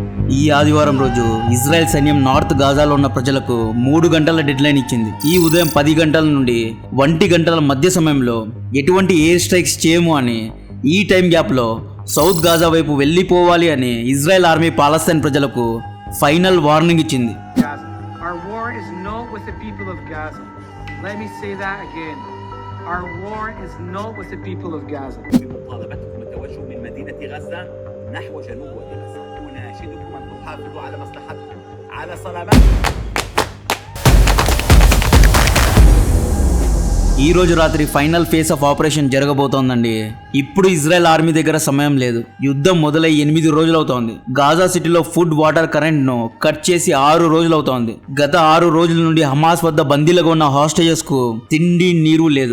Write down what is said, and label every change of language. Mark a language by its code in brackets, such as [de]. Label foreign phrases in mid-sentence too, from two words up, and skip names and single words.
[te] ఈ ఆదివారం రోజు ఇజ్రాయెల్ సైన్యం నార్త్ గాజాలో ఉన్న ప్రజలకు 3 గంటల డెడ్లైన్ ఇచ్చింది. ఈ ఉదయం 10 గంటల నుండి 1 గంటల మధ్య సమయంలో ఎటువంటి [en] air strikes [te] చేయము అని, ఈ [en] time gap [te] సౌత్ గాజా వైపు వెళ్ళిపోవాలి అని ఇజ్రాయెల్ ఆర్మీ పాలస్తీన్ ప్రజలకు [en] final warning [te] ఇచ్చింది. [en] Our war is not with the people of Gaza. Let me say that again. Our war is not with the people of Gaza. [ar] بمطالبتكم التوجه من مدينة غزة نحو جنوب غزة. أناشدكم أن تحافظوا على مصلحتكم على سلامتكم. [te] ఈ రోజు రాత్రి [en] final phase of operation [te] జరగబోతోందండి. ఇప్పుడు ఇజ్రాయెల్ ఆర్మీ దగ్గర సమయం లేదు. యుద్ధం మొదలై 8 రోజులు అవుతోంది. గాజా సిటీలో [en] food, water, current [te] ను కట్ చేసి 6 రోజులు అవుతోంది. గత 6 రోజుల నుండి హమాస్ వద్ద బందీలుగా ఉన్న హాస్టేజెస్ కు తిండి, నీరు లేదు.